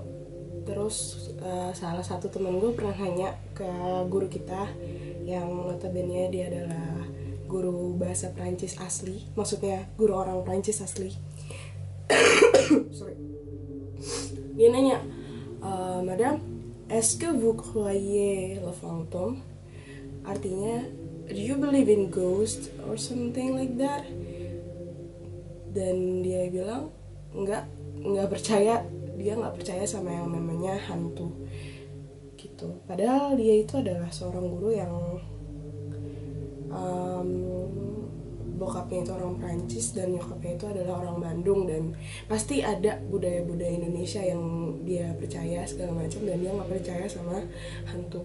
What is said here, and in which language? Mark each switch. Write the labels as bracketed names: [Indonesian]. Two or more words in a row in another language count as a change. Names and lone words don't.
[Indonesian] Terus salah satu temen gue pernah nanya ke guru kita yang notabene dia adalah guru bahasa Perancis asli, maksudnya guru orang Perancis asli. Sorry. Dia nanya, [French] Madame, est-ce que vous croyez le fantôme? [Indonesian] Artinya, [English] do you believe in ghost or something like that? [Indonesian] Dan dia bilang, nggak percaya. Dia nggak percaya sama yang namanya hantu gitu. Padahal dia itu adalah seorang guru yang um, bokapnya itu orang Prancis dan nyokapnya itu adalah orang Bandung, dan pasti ada budaya-budaya Indonesia yang dia percaya segala macam, dan dia nggak percaya sama hantu.